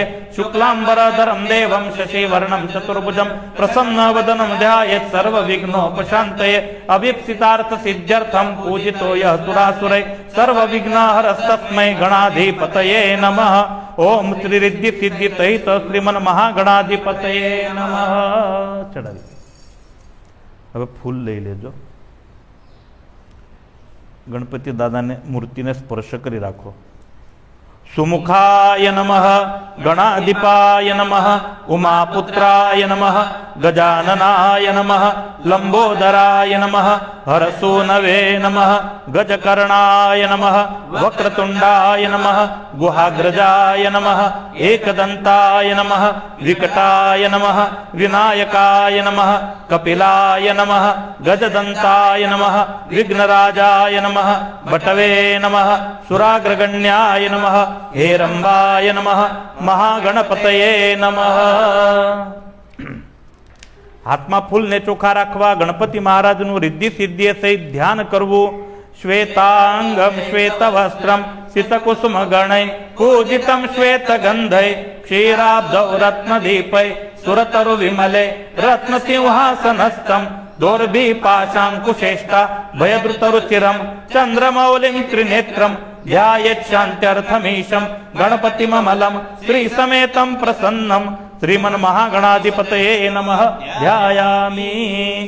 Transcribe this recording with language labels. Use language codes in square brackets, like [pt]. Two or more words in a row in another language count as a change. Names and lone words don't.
[sa] शुक्लांबरधरं देवं शशिवर्णं चतुर्भुजं प्रसन्नवदनं ध्यायेत् सर्वविघ्नोपशान्तये। अभीप्सितार्थसिद्ध्यर्थं पूजितो यः सुरासुरैः सर्वविघ्नहरस्तस्मै गणाधिपतये नमः। ओम श्री रिद्धि सिद्धि सहित श्रीमन महागणाधिपतये नमः। [gu] चढ़ावी હવે ફૂલ લઈ લેજો। ગણપતિ દાદાને મૂર્તિને સ્પર્શ કરી રાખો। [sa] सुमुखाय नमः गणाधिपाय नमः उमापुत्राय नमः गजाननाय नमः लंबोदराय नमः हरसूनवे नमः गजकर्णाय नमः वक्रतुंडाय नमः गुहाग्रजाय नमः एकदंताय नमः विकटाय नमः विनायकाय नमः कपिलाय नमः गजदंताय नमः विघ्नराजाय नमः बटवे नमः सुराग्रगण्याय नमः हेरंबाय नमः महागणपतये नमः। [gu] હાથમાં ફૂલને ચોખ્ખા રાખવા, ગણપતિ મહારાજનું રિદ્ધિ સિદ્ધિ સહિત ધ્યાન કરવું. [sa] શ્વેતાંગમ શ્વેત વસ્ત્રમ સિતકુસુમ ગણૈ પૂજિતમ શ્વેત ગંધૈ ક્ષીરાબ્ધૌ રત્નદીપૈ સુરતરુ વિમલે રત્નસિંહાસનસ્થમ દોર્ભી પાશાંકુશેષ્ટા ભયદ્રુતરુચિરમ ચંદ્રમૌલિમ ત્રિનેત્રમ ધ્યાયેત શાંત્યર્થમીશમ ગણપતિમમલમ શ્રી સમેતમ પ્રસન્નમ શ્રીમન મહાગણાધિપતયે નમઃ ધ્યાયામી.